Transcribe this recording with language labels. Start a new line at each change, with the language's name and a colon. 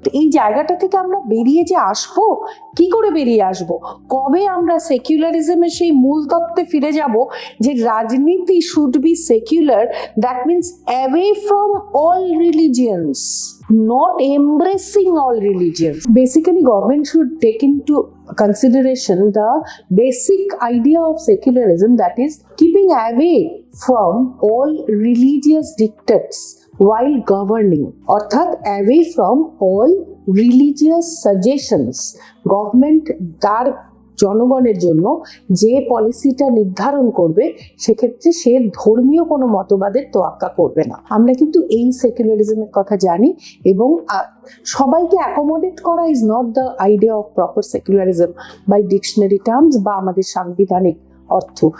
Bangla: এই জায়গাটা থেকে আমরা বেরিয়ে যে আসবো, কি করে বেরিয়ে আসবো? কবে আমরা সেকুলারিজমের সেই মূল তত্ত্বে ফিরে যাব যে রাজনীতি
English: Should be secular, that means away from all religions, not embracing all religions. Basically, government should take into consideration the basic idea of secularism, that is keeping away from all religious dictates while governing, অর্থাৎ away from all religious suggestions.
Bangla: Government তার জনগণের জন্য যে পলিসিটা নির্ধারণ করবে সেক্ষেত্রে সে ধর্মীয় কোনো মতবাদের তোয়াক্কা করবে না। আমরা কিন্তু এই সেকুলারিজমের কথা জানি, এবং সবাইকে অ্যাকোমোডেট করা
English: is not the idea of proper secularism by dictionary terms
Bangla: বা আমাদের সাংবিধানিক অর্থ।